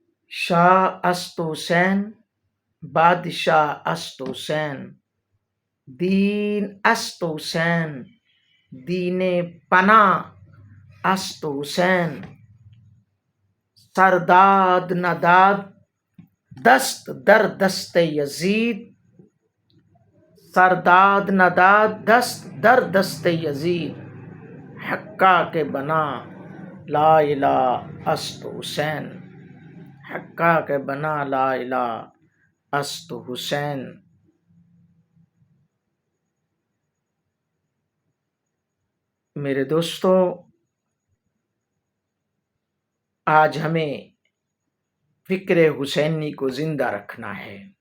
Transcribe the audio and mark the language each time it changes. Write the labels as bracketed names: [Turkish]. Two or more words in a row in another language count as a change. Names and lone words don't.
[Persian] شاہ است حسین بادشاہ است حسین دین است حسین دین پناہ است حسین سرداد نداد دست در دست یزید سرداد نداد دست در دست یزید حقہ کے بنا لا الہ است حسین حقہ کے بنا لا الہ است حسین۔ [Urdu] میرے دوستو، آج ہمیں فکر حسینی کو زندہ رکھنا ہے۔